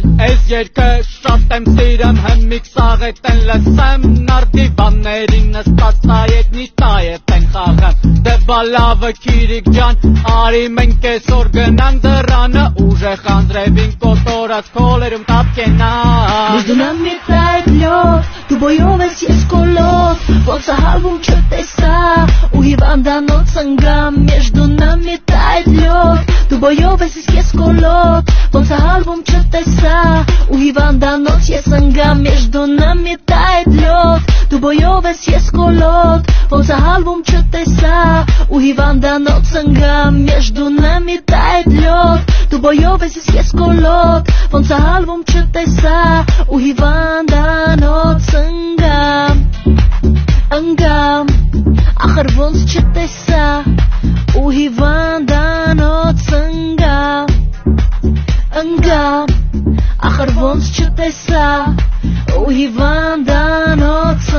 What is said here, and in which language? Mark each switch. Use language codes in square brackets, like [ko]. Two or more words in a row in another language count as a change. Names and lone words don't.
[hy] Այս երկը շատ եմ սիրեմ Հմիկ սաղետ են լսեմ Նարդի բաններին նստած նայեք նիշտայետ են խաղեմ Դե բալավը կիրիք ջան Արի մենք կեսոր գնանք դրանը Ուժեղ անդրևին կոտորած քոլերում տապկենա [ru] Между нами тает лед [hy] Դու բոյով ես ես կոլով Ոնց ահալվում չտեսա Ու հիվանդանոց ընգամ [ru] Между нами тает [hy] лед Դու բոյով ես ես կոլով Ոնց ահալվում չտեսա Ու հիվանդանոց ես ընգամ [ru] Между нами тает лед [hy] Դու բոյով ես ես կոլով Ոնց ահալվում չտեսա Ու հիվանդանոց ընգամ [ru] Между нами тает лед [hy] Դու բոյով ես ես կոլով Ոնց ահալվում չտեսա Ու հիվանդանոց ընգամ Ախր ոնց չտեսա Ու հիվանդանոց ընգամ Ախր ոնց չտեսա Ու հիվանդանոց